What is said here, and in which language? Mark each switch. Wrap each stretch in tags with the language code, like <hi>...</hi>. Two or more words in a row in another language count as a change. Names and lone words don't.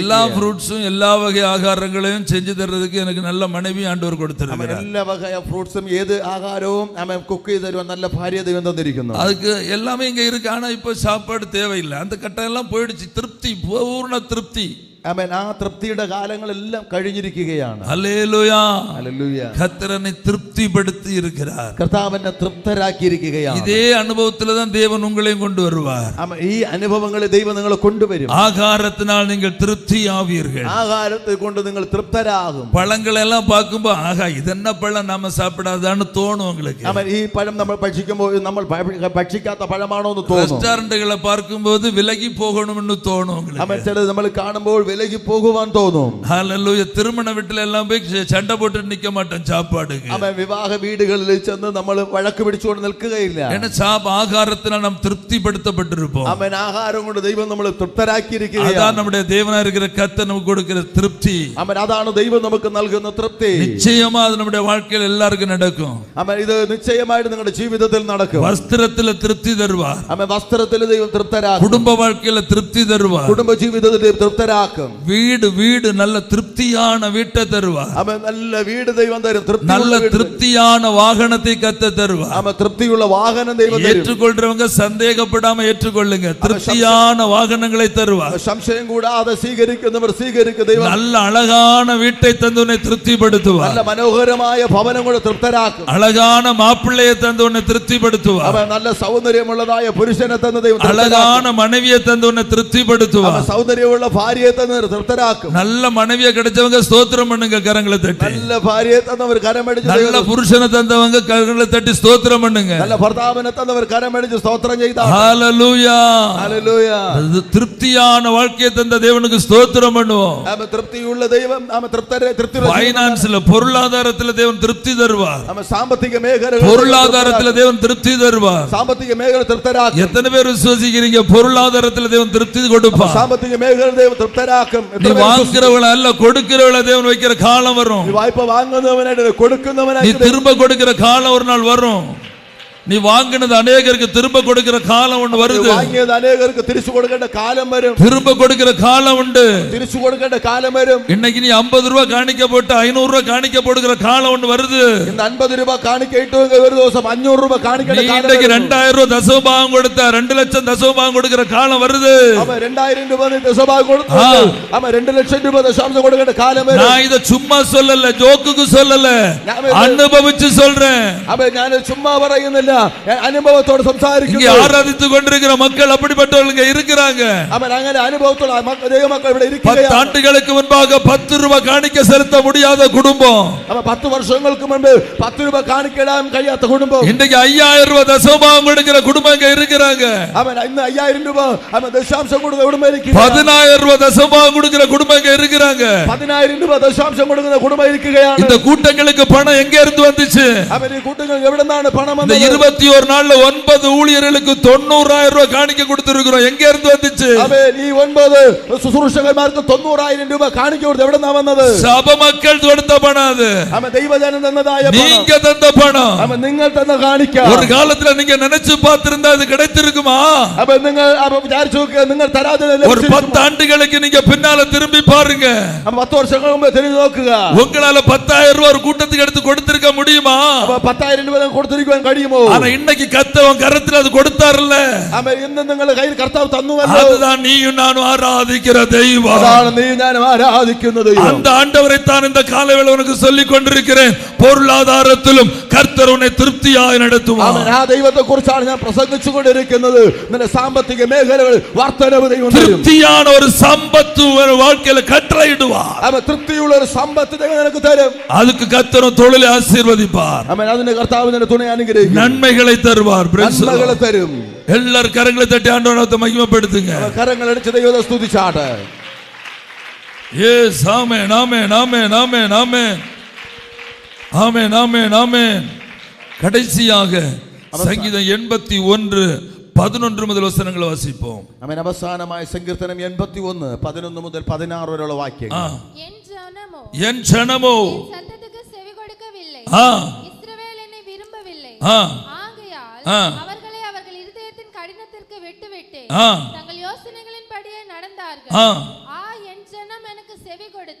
<ta>எல்லா ഫ്രൂട്ട്സും எல்லா வகை ஆகாரங்களையும் செஞ்சு தர்றதுக்கு எனக்கு நல்ல மனைவி ஆண்டவர் கொடுத்திருக்கிறார்.</ta> <ml>എല്ലാ വകയ ഫ്രൂട്ട്സും ഏത് ആഹാരവും ആമേൻ കുക്ക് ചെയ്ത് തരുവാൻ നല്ല ഭാര്യ ദൈവം തന്നിരിക്കുന്നു.</ml> <ta>அதுக்கு எல்லாமே இங்க இருக்கு. ஆனா இப்போ சாப்பாடு தேவையில்லை. அந்த கட்டம் எல்லாம் போயிடுச்சு. திருப்தி, பூர்ண திருப்தி.</ta> <ml>ആമേൻ. ആ തൃപ്തിയുടെ കാലങ്ങളെല്ലാം കഴിഞ്ഞിരിക്കുകയാണ്. ഹല്ലേലൂയ. ഹല്ലേലൂയ.</ml> <ta>கர்த்தரனை திருப்திப்படுத்தி இருக்கிறார்.</ta> <ml>കർത്താവിനെ തൃപ്തരാക്കിയിരിക്കുകയാണ്.</ml> <ta>இதே அனுபவத்துல தான் தேவன் உங்களையும் கொண்டு வருவார்.</ta> <ml>ആമേൻ. ഈ അനുഭവങ്ങളെ ദൈവം നിങ്ങളെ കൊണ്ടുവരും.</ml> <ta>ஆகாரத்தினால் நீங்கள் திருப்தி ஆவீர்கள்.</ta> <ml>ആഹാരത്തെ കൊണ്ട് നിങ്ങൾ തൃപ്തരാകും.</ml> <ta>பழங்களை எல்லாம் பார்க்கும்போ ஆகா இதென்ன பழம் நாம சாப்பிடாதான்னு தோணும் உங்களுக்கு.</ta> <ml>ആമേൻ. ഈ പഴം നമ്മൾ ഭക്ഷിക്കുമ്പോൾ നമ്മൾ ഭക്ഷിക്കാത്ത പഴമാണോ എന്ന് തോന്നും.</ml> <ta>ரெஸ்டாரண்ட்களை பார்க்கும்போது விலகி போகணும்னு தோணும் உங்களுக்கு.</ta> <ml>ആമേൻ. ചിലത് നമ്മൾ കാണുമ്പോൾ വിലകി പോകുവാൻ തോന്നും. ഹല്ലേലൂയ.</ml> <ta>திருமண வீட்டுல எல்லாம் போய் சண்டை போட்டு நிக்க மாட்டோம் சாப்பாடுக்கு.</ta> <ml>ആമേൻ. വിവാഹ വീടുകളിൽ ചെന്ന് നമ്മൾ വഴക്ക് പിടിച്ചുകൊണ്ട് നിൽക്കുകയില്ല.</ml> <ta>ஏன்னா ஆகாரத்தினால் நாம் திருப்திப்படுத்தப்பட்டிருப்போம்.</ta> <ml>ആമേൻ. ആഹാരം കൊണ്ട് ദൈവം നമ്മളെ തൃപ്തരാക്കിയിരിക്കുകയാണ്.</ml> <ta>அதான் நம்முடைய தேவனா இருக்கிற கர்த்தர் நமக்கு கொடுக்கிற திருப்தி.</ta> <ml>ആമേൻ. അതാണ് ദൈവം നമുക്ക് നൽകുന്ന തൃപ്തി.</ml> <ta>நிச்சயமா அது நம்முடைய வாழ்க்கையில் எல்லாருக்கும் நடக்கும்.</ta> <ml>ആമേൻ. ഇത് നിശ്ചയമായിട്ട് നിങ്ങളുടെ ജീവിതത്തിൽ നടക്കും.</ml> <ta>വസ്ത്രത്തിൽ திருப்தி தருவார்.</ta> <ml>ആമേൻ. വസ്ത്രത്തിൽ ദൈവം തൃപ്തരാക്കും.</ml> <ta>കുടുംബ வாழ்க்கையில திருப்தி தருவார்.</ta> <ml>കുടുംബ ജീവിതത്തിൽ തൃപ്തരാക്കും. തൃപ്തിയാക്കും.</ml> <ta>വീട് വീട് நல்ல திருப்தியான வீட்டை தருவார்.</ta> <ml>ആമേൻ. നല്ല വീട് ദൈവം തരും.</ml> <ta>நல்ல திருப்தியான வாகனத்தை கர்த்தர் தருவார்.</ta> <ml>ആമേൻ. തൃപ്തിയുള്ള വാഹനം ദൈവം തരും.</ml> <ta>ஏற்றுக்கொள்றவங்க சந்தேகப்படாம ஏற்றுக்கொள்ளுங்க. திருப்தியான வாகனங்களை தருவார்.</ta> <ml>സംശയം കൂടാതെ സ്വീകരിക്കുന്നവർ സ്വീകരിക്കുക. ദൈവം</ml> <ta>நல்ல அழகான வீட்டை தந்து உன்னை திருப்திப்படுத்துவார்.</ta> <ml>നല്ല മനോഹരമായ ഭവനം കൊണ്ട് തൃപ്തരാക്കും.</ml> <ta>அழகான மாப்பிள்ளையை தந்து உன்னை திருப்திப்படுத்துவார்.</ta> <ml>ആമേൻ. നല്ല സൗന്ദര്യമുള്ളതായ പുരുഷനെ തന്ന് ദൈവം</ml> <ta>அழகான மனைவியை தந்து உன்னை திருப்திப்படுத்துவார்.</ta> <ml>സൗന്ദര്യമുള്ള ഭാര്യയെ തന്ന് തൃപ്തരാക്കും.</ml> <ta>நல்ல மனைவியை கிடைச்சவங்க ஸ்தோத்திரம் பண்ணுங்க, கரங்களை தட்டி.</ta> <ml>നല്ല ഭാര്യയെ തന്നവർ കരമടിച്ച്</ml> <ta>நல்ல புருஷனை தந்தவங்க கரங்களை தட்டி ஸ்தோத்திரம் பண்ணுங்க.</ta> <ml>നല്ല ഭർത്താവിനെ തന്നവർ കരമടിച്ച് സ്തോത്രം ചെയ്താൽ</ml> <ta>ஹalleluya.</ta> <ml>ഹല്ലേലൂയ.</ml> <ta>திருப்தியான வாழ்க்கையை தந்த தேவனுக்கு ஸ்தோத்திரம் பண்ணுவோம்.</ta> <ml>ആമേൻ. തൃപ്തിയുള്ള ദൈവം ആമേൻ തൃപ്തി</ml> <ta>ஃபைனான்ஸ்ல பொருளாதாரத்துல தேவன் திருப்தி தருவார்.</ta> <ml>ആമേൻ. സാമ്പത്തിക മേഖല</ml> <ta>பொருளாதாரத்துல தேவன் திருப்தி தருவார்.</ta> <ml>സാമ്പത്തിക മേഖല തൃപ്തരാക്കും.</ml> <ta>எத்தனை பேர் விசுவாசிக்கிறீங்க? பொருளாதாரத்துல தேவன் திருப்தி கொடுப்பார்.</ta> <ml>സാമ്പത്തിക മേഖല ദൈവം തൃപ്തരാക്കും.</ml> <ta>நீ வாங்குறவள அல்ல, கொடுக்கிறவள தேவன் வைக்கிற காலம் வரும்.</ta> <ml>നീ വായ്പ വാങ്ങുന്നവനായിട്ട്</ml> <ta>நீ</ta> <ml>കൊടുക്കുന്നവനായിട്ട്</ml> <ta>திரும்ப கொடுக்கிற காலம் ஒரு நாள் வரும். நீ வாங்கினது அநேகருக்கு திரும்ப கொடுக்கிற காலம் ஒன்று வருது.</ta> <ml>വാങ്ങിയത് അനേകർക്ക് തിരിച്ചു കൊടുക്കേണ്ട കാലം വരും.</ml> <ta>திரும்ப கொடுக்கிற காலம் உண்டு.</ta> <ml>തിരിച്ചു കൊടുക്കേണ്ട കാലം വരും.</ml> <ta>இன்னைக்கு நீ 50 ரூபாய் காணிக்க போட்டு 500 ரூபாய் காணிக்க போடுகிற காலம் ஒன்று வருது.</ta> <ml>ഇന്ന് 50 രൂപ കാണിക്കയിട്ട് ഒരു ദിവസം 500 രൂപ കാണിക്കേണ്ട</ml> <ta>நீ</ta> <ml>കാലം</ml> <ta>இன்னைக்கு</ta> <ml>വരും.</ml> <ta>2000 ரூபாய் தசமபாகம் கொடுத்த 2 லட்சம் தசமபாகம் கொடுக்கிற காலம் வருது.</ta> <ml>അവ 2000 രൂപ നീ ദശഭാഗം കൊടുത്തു. അവ 2 ലക്ഷം രൂപ ദശാംശം കൊടുക്കേണ്ട കാലം വരും.</ml> <ta>நான் இத சும்மா சொல்லல, ஜோக்குக்கு சொல்லல, அனுபவிச்சு சொல்றேன்.</ta> <ml>അവ ഞാൻ ചുമ്മാ പറയുന്നില്ല, അനുഭവത്തോടെ സംസാരിക്കുന്നു.</ml> <ta>இங்க ஆராதித்து கொண்டிருக்கிற மக்கள் அப்படிப்பட்டவங்க இருக்கிறாங்க.</ta> <ml>അവൻ അങ്ങനെ അനുഭവത്തോടെ ദൈവമക്കൾ ഇവിടെ 10 ഇരിക്കുകയാണ്.</ml> <ta>ஆண்டுகளுக்கு முன்பாக 10 ரூபாய் காணிக்க செலுத்த முடியாத குடும்பம்,</ta> <ml>അവ 10 വർഷങ്ങൾക്ക് മുൻപ് 10 രൂപ കാണിക്കിടാൻ കഴിയാത്ത കുടുംബം,</ml> <ta>இன்றைக்கு 5000 ரூபாய் தசமபாகம் கொடுக்கிற குடும்பம் இங்க இருக்கிறாங்க.</ta> <ml>അവൻ ഇന്ന് 5000 രൂപ അവൻ ദശാംശം കൊടുക്കുന്ന കുടുംബം ഇരിക്കുക.</ml> <ta>10000 ரூபாய் தசமபாகம் கொடுக்கிற குடும்பம் இங்க இருக்கிறாங்க.</ta> <ml>10000 രൂപ ദശാംശം കൊടുക്കുന്ന കുടുംബം ഇരിക്കുകയാണ്.</ml> <ta>இந்த கூட்டங்களுக்கு பணம் எங்க இருந்து வந்துச்சு?</ta> <ml>അവൻ ഈ കൂട്ടങ്ങൾ എവിടെ നിന്നാണ് പണം</ml> <ta>இந்த</ta> <ml>വന്നത്?</ml> <ta>21 நாள்ல 9 ஊழியர்களுக்கு 90000 ரூபாய் காணிக்க கொடுத்திருக்கிறோம். எங்க இருந்து வந்துச்சு?</ta> <ml>അവൻ ഈ 9 ശുശ്രൂഷകന്മാർക്ക് 90000 രൂപ കാണിക്ക കൊടുത്ത് എവിടെ നിന്നാ വന്നത്?</ml> <ta>சப மக்கள் கொடுத்த பணம் அது.</ta> <ml>അവൻ ദൈവജനം തന്നതായ പണം.</ml> <ta>நீங்க தந்த பணம்.</ta> <ml>അവൻ നിങ്ങൾ തന്ന കാണിക്ക.</ml> <ta>ஒரு കാലத்துல நீங்க நினைச்சு பார்த்திருந்தா அது கிடைத்திருக்குமா?</ta> <ml>അവൻ നിങ്ങൾ വിചാരിച്ചു നിങ്ങൾ തരാതെ</ml> <ta>ஒரு 10 ആണ്ടുகளுக்கு நீங்க பின்னால திரும்பி பாருங்க.</ta> <ml>10 വർഷങ്ങൾക്ക് മുമ്പ് തിരിഞ്ഞു നോക്കുക.</ml> <ta>உங்களால 10000 ரூபாய் ஒரு கூட்டத்துக்கு எடுத்து கொடுத்திருக்க முடியுமா?</ta> <ml>10000 രൂപ കൊടുത്തിരിക്കാൻ കഴിയുമോ?</ml> <ta>ஆனா இன்னைக்கு கர்த்தர் கரத்துல அது கொடுத்தாருல்ல.</ta> <ml>അവൻ ഇന്ന് നിങ്ങളുടെ കയ്യിൽ കർത്താവ് തന്നുവല്ലോ.</ml> <ta>அதுதான் நீயும் நானும் ஆராதிக்கிற தெய்வம்.</ta> <ml>അതാണ് നീ ഞാനും ആരാധിക്കുന്ന ദൈവം.</ml> <ta>அந்த ஆண்டவரை தான் இந்த காலைவேளை உனக்கு சொல்லிக் கொண்டிருக்கிறேன். பொருளாதாரத்திலும் கர்த்தர் உன்னை திருப்தியாய் நடத்துவார்.</ta> <ml>അവൻ ആ ദൈവത്തെ കുറിച്ചാണ് ഞാൻ പ്രസംഗിച്ചു കൊണ്ടിരിക്കുന്നത്. നിന്റെ സാമ്പത്തിക മേഖലകളിൽ വർധനവ് ദൈവം തരും.</ml> <ta>திருப்தியான ஒரு சம்பத்து ஒரு வாழ்க்கையில கட்டளையிடுவார்.</ta> <ml>അവൻ തൃപ്തിയുള്ള ഒരു സമ്പത്ത് ദൈവം നിനക്ക് തരും.</ml> <ta>அதுக்கு கர்த்தரும் தொழிலை ஆசீர்வதிப்பார்.</ta> <ml>അവൻ അതിന്റെ കർത്താവ് നിന്റെ തുണை അനുഗ്രഹിക്കും.</ml> <ta>நன்மைகளை தருவார்.</ta> <ml>നന്മകളെ തരും.</ml> <ta>எல்லாரும் கரங்களை தட்டி ஆண்டவரை மகிமைப்படுத்துங்க.</ta> <ml>അവൻ കരങ്ങളടിച്ച് ദൈവത്തെ സ്തുതിച്ചാട്ടെ. യെസ്, ആമേൻ, ആമേൻ, ആമേൻ, ആമേൻ, ആമേൻ, ആമേൻ, ആമേൻ, ആമേൻ.</ml> <ta>கடைசியாக சங்கீதம் 81:11 முதல் வசனங்களை வாசிப்போம்.</ta> <ml>അവൻ അവസാനമായ സങ്കീർത്തനം 81 11 മുതൽ 16 വരെയുള്ള വാക്യങ്ങൾ.</ml> <ta>என் ஜனமோ சத்தத்துக்கு செவி கொடுக்கவில்லை, ஆ இஸ்ரவேல் என்னை விரும்பவில்லை, ஆ ஆகையால் அவர்களை அவர்கள் இருதயத்தின் கடினத்திற்கு விட்டுவிட்டு தங்கள் யோசனைகளின்படியே நடந்தார்கள். என் ஜனம் எனக்கு செவி கொடுத்து,</ta>